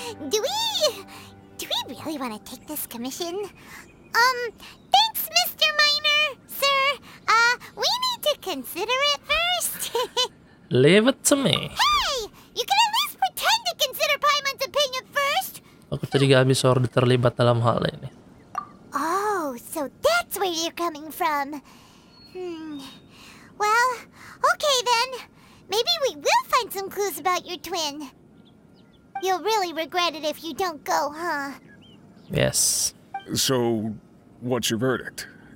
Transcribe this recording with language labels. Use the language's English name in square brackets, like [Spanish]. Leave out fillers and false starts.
[English] Do we really want to take this commission? Thanks, Mr. Miner, sir. We need to consider it first. Leave it to me. Hey, you can at least pretend to consider Paimon's opinion first. [Indonesian] Aku tadi gak habis order terlibat dalam hal ini. [English] Oh, so that's where you're coming from. Well, okay then. Maybe we will find some clues about your twin. You'll really regret it if you don't go, huh? Yes. So, what's your verdict?